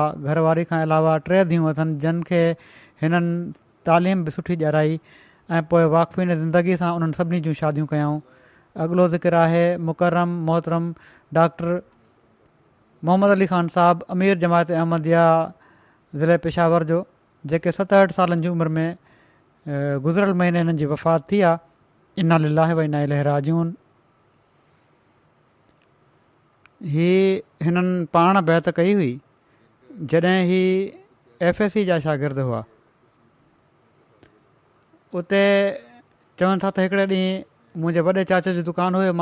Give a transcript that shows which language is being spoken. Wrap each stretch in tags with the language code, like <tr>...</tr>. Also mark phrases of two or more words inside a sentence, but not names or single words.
<sd>घरवारी खां अलावा 3 धीअरूं अथनि जिन खे हिननि तालीम बि सुठी ॾियाराई ऐं पोइ वाक़फ़ीन ज़िंदगी सां उन्हनि सभिनी जूं शादियूं कयाऊं। अॻिलो ज़िक्र आहे मुकरम मोहतरम डॉक्टर मोहम्मद अली ख़ान साहब अमीर जमायत अहमदिया ज़िले पेशावर जो जेके 67 सालनि जी उमिरि में गुज़िरियल महीने हिननि जी वफ़ात थी आहे।</sd> <ar>إنا لله وإنا إليه راجعون.</ar> <sd>ही हिननि पाण बैत कई हुई जॾहिं ही FSC जा शागिर्द हुआ। उते चवनि था त हिकिड़े ॾींहुं मुंहिंजे वॾे चाचे जी दुकानु हुयो।</sd>